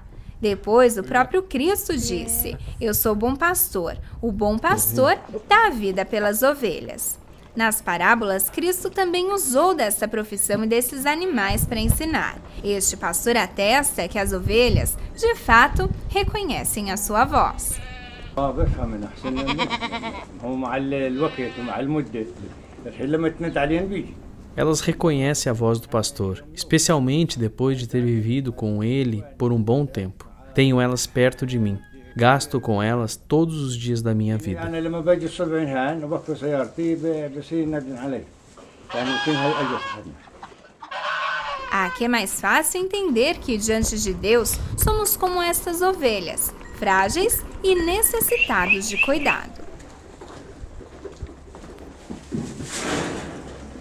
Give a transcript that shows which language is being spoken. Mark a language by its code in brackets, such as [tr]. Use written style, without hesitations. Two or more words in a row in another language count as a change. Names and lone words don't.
[pt] Depois, o próprio Cristo disse: "Eu sou bom pastor, o bom pastor dá a vida pelas ovelhas." Nas parábolas, Cristo também usou dessa profissão e desses animais para ensinar. Este pastor atesta que as ovelhas, de fato, reconhecem a sua voz. [ar] بفهم احسن منه ومع الوقت ومع المده الحين لما تمد عليهم بيجي. [pt] Elas reconhecem a voz do pastor, especialmente depois de ter vivido com ele por um bom tempo. Tenho elas perto de mim. Gasto com elas todos os dias da minha vida. [ar] يعني لما باجي الصبح هان وبقفل سيارتي بصير ينادون علي. يعني يمكن هاي اجت [pt] Aqui é mais fácil entender que, diante de Deus, somos como estas ovelhas, frágeis e necessitados de cuidado.